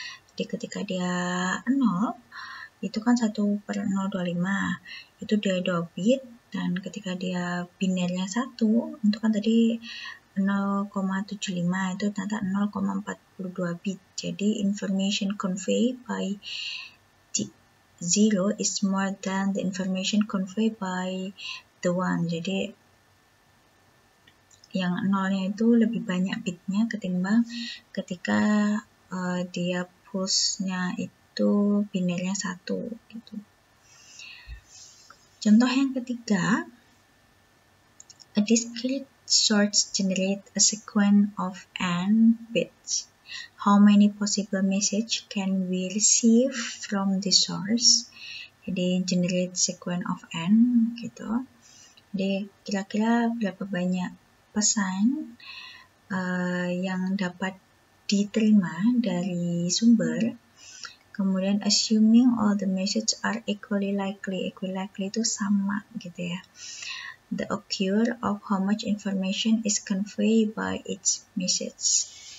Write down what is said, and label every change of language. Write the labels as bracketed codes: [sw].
[id] Jadi ketika dia 0, itu kan 1/025, itu dia 2 bit, dan ketika dia binernya 1, itu kan tadi 0,75, itu ternyata 0,42 bit. Jadi [en] information conveyed by 0 is more than the information conveyed by the 1. [id] Jadi yang 0-nya itu lebih banyak bitnya ketimbang ketika dia push-nya itu binernya 1 gitu. Contoh yang ketiga, [en] a discrete source generate a sequence of n bits. How many possible message can we receive from the source? [id] Jadi [en] generate sequence of n [id] gitu. Jadi kira-kira berapa banyak pesan yang dapat diterima dari sumber. Kemudian [en] assuming all the message are equally likely. Equally likely [id] itu sama gitu ya. [en] The occur of how much information is conveyed by each message.